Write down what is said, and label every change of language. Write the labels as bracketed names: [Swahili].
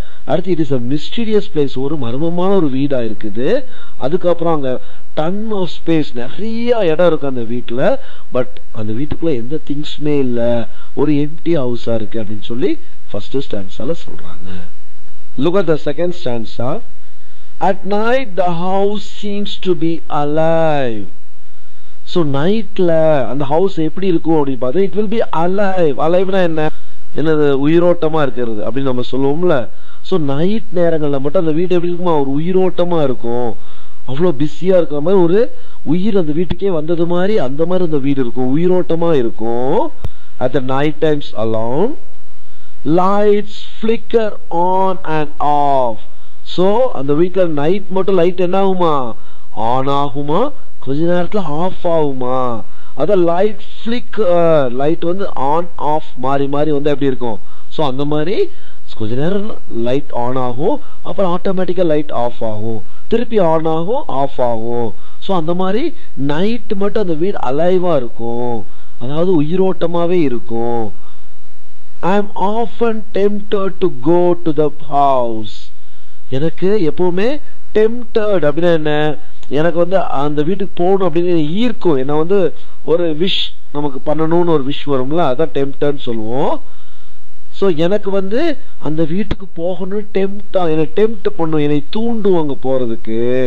[Tamil] அடுத்து [English] it is a mysterious place, [Tamil] ஒரு மர்மமான ஒரு வீடா இருக்குது. அதுக்கப்புறம் அங்க [English] ton of space, [Tamil] நிறைய இடம் இருக்கு அந்த வீட்டுல. பட் அந்த வீட்டுக்குள்ள எந்த திங்ஸுமே இல்ல, ஒரு எம்டி ஹவுஸா இருக்கு அப்படின்னு சொல்லி ஃபர்ஸ்ட் ஸ்டான்ஸால சொல்றாங்க. [English] Look at the second stanza. At night the house seems to be alive. [Tamil] So நைட்ல அந்த ஹவுஸ் எப்படி இருக்கும் அப்படின்னு பார்த்தா [English] it will be alive. [Tamil] அலைவ்னா என்ன, என்னது, உயிரோட்டமா இருக்கிறது அப்படின்னு நம்ம சொல்லுவோம்ல. ஸோ நைட் நேரங்கள்ல மட்டும் அந்த வீடு எப்படி இருக்குமா, ஒரு உயிரோட்டமா இருக்கும். அவ்வளோ பிஸியா இருக்கிற மாதிரி, ஒரு உயிர் அந்த வீட்டுக்கே வந்தது மாதிரி, அந்த மாதிரி அந்த வீடு இருக்கும், உயிரோட்டமா இருக்கும். [English] At the night times alone lights flicker on and off. [Tamil] So அந்த வீட்டுல நைட் மட்டும் லைட் என்ன ஆகுமா, ஆன் ஆகுமா, கொஞ்ச நேரத்துல ஆஃப் ஆகுமா. அதான் லைட் ஃபிளிக்கர், லைட் வந்து ஆன் ஆஃப் மாறி மாறி வந்து எப்படி இருக்கும். ஸோ அந்த மாதிரி கொஞ்ச நேரம் லைட் ஆன் ஆகும், அப்புறம் ஆட்டோமேட்டிக்கா லைட் ஆஃப் ஆகும், திருப்பி ஆன் ஆகும், ஆஃப் ஆகும். ஸோ அந்த மாதிரி நைட் மட்டும் அந்த வீடு அலைவா இருக்கும், அதாவது உயிரோட்டமாவே இருக்கும். [English] I am often tempted to go to the house. [Tamil] எனக்கு எப்பவுமே tempted அப்படின்னா என்ன, எனக்கு வந்து அந்த வீட்டுக்கு போகணும் அப்படின்னு ஈர்க்கும். என்ன வந்து ஒரு விஷ் நமக்கு பண்ணணும்னு ஒரு விஷ் வரும்ல, அதான் டெம்ப்டர்னு சொல்லுவோம். ஸோ எனக்கு வந்து அந்த வீட்டுக்கு போகணும், என்னை டெம்ப்ட் பண்ணும், என்னை தூண்டுவாங்க போறதுக்கு.